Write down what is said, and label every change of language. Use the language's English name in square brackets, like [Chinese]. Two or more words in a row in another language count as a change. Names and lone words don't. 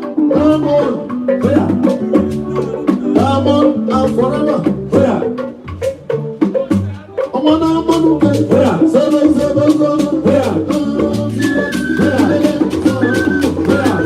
[English] Diamond, oya. Diamond and forever, oya. [Yoruba] Ọmọ náà mọ́nú kẹ́, oya. Sọ́dọ̀ sọ́dọ̀ sọ́dọ̀, oya. Oya. Oya.